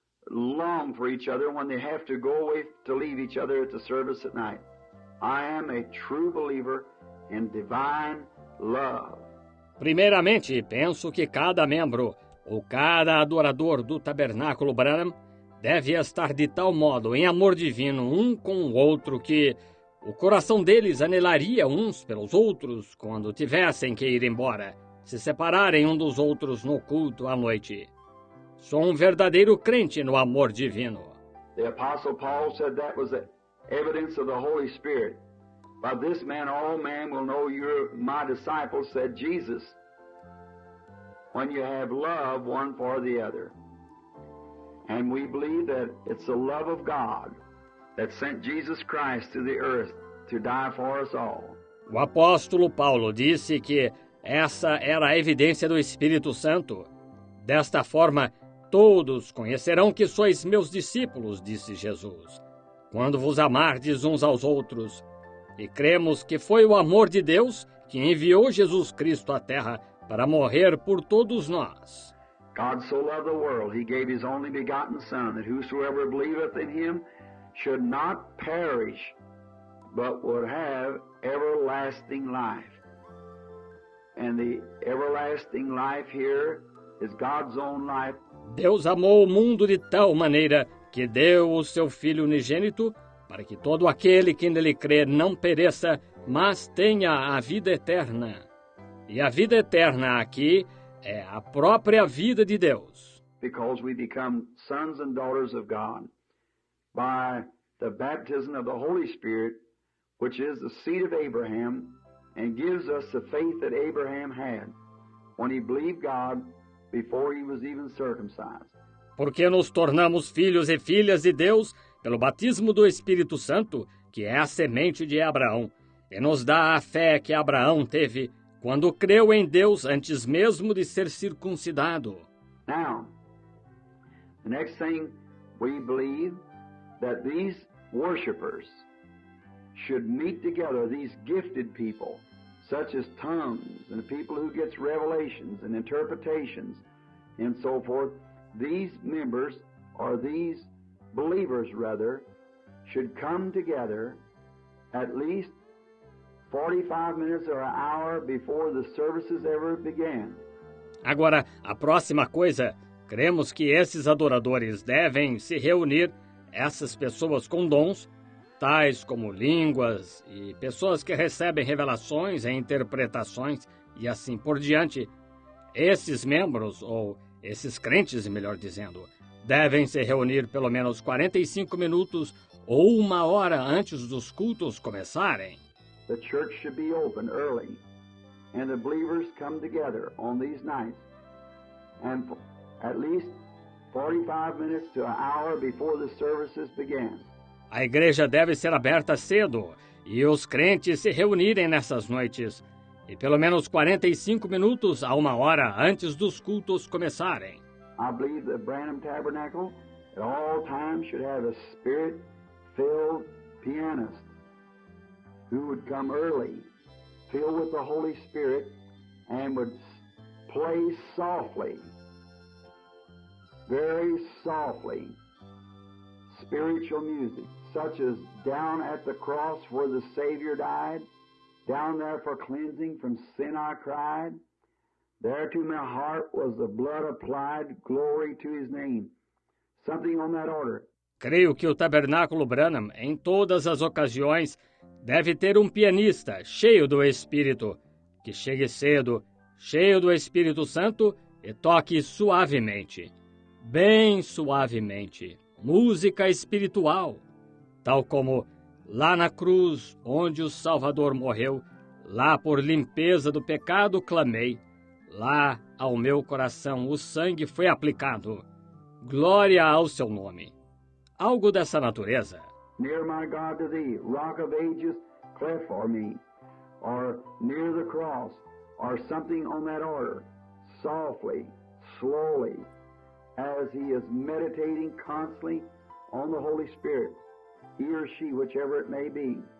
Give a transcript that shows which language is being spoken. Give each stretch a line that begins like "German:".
English: long for each other when they have to go away to leave each other at the service at night. I am a true believer in divine love.
Portuguese: Primeiramente, penso que cada membro ou cada adorador do Tabernáculo Branham deve estar de tal modo em amor divino um com o outro que o coração deles anelaria uns pelos outros quando tivessem que ir embora, se separarem um dos outros no culto à noite. Sou um verdadeiro crente no amor divino.
English: The Apostle Paul said that was the evidence of the Holy Spirit. By this man all men will know you're my disciples, said Jesus, when you have love one for the other. And we believe that it's the love of God that sent Jesus Christ to the earth to die for us all.
Portuguese: O apóstolo Paulo disse que essa era a evidência do Espírito Santo. Desta forma, todos conhecerão que sois meus discípulos, disse Jesus, quando vos amardes uns aos outros. E cremos que foi o amor de Deus que enviou Jesus Cristo à terra para morrer por todos nós.
English: God so loved the world, he gave his only begotten Son, that whosoever believeth in him should not perish, but would have everlasting life. And the everlasting life here is God's own life.
Portuguese: Deus amou o mundo de tal maneira que deu o seu Filho unigênito para que todo aquele que nele crê não pereça, mas tenha a vida eterna. E a vida eterna aqui é a própria vida de Deus.
English: Because we become sons and daughters of God by the baptism of the Holy Spirit, which is the seed of Abraham, and gives us the faith that Abraham had when he believed God before he was even circumcised.
Portuguese: Porque nos tornamos filhos e filhas de Deus pelo batismo do Espírito Santo, que é a semente de Abraão, e nos dá a fé que Abraão teve quando creu em Deus antes mesmo de ser circuncidado.
English: Now, the next thing we believe that these worshipers should meet together, these gifted people, such as tongues and people who gets revelations and interpretations and so forth. These members, or these believers rather, should come together at least 45 minutes or an hour before the services ever began.
Portuguese: Agora, a próxima coisa, cremos que esses adoradores devem se reunir, essas pessoas com dons, tais como línguas e pessoas que recebem revelações e interpretações e assim por diante. Esses membros, ou esses crentes, melhor dizendo, devem se reunir pelo menos 45 minutos ou uma hora antes dos cultos começarem.
English: The church should be open early, and the believers come together on these nights, and at least 45 minutes to an hour before the services began.
Portuguese: A igreja deve ser aberta cedo e os crentes se reunirem nessas noites, e pelo menos 45 minutos a uma hora antes dos cultos começarem.
English: I believe the Branham Tabernacle at all times should have a spirit-filled pianist who would come early, filled with the Holy Spirit, and would play softly, very softly, spiritual music, such as Down at the Cross where the Savior died, down there for cleansing from sin I cried, there to my heart was the blood applied, glory to his name. Something on that order.
Portuguese: Creio que o Tabernáculo Branham, em todas as ocasiões, deve ter um pianista cheio do Espírito, que chegue cedo, cheio do Espírito Santo e toque suavemente, bem suavemente, música espiritual, tal como lá na cruz onde o Salvador morreu, lá por limpeza do pecado clamei, lá ao meu coração o sangue foi aplicado. Glória ao seu nome. Algo dessa natureza.
English: Near my God to thee, rock of ages, cleft for me, or near the cross, or something on that order, softly, slowly, as he is meditating constantly on the Holy Spirit, he or she, whichever it may be.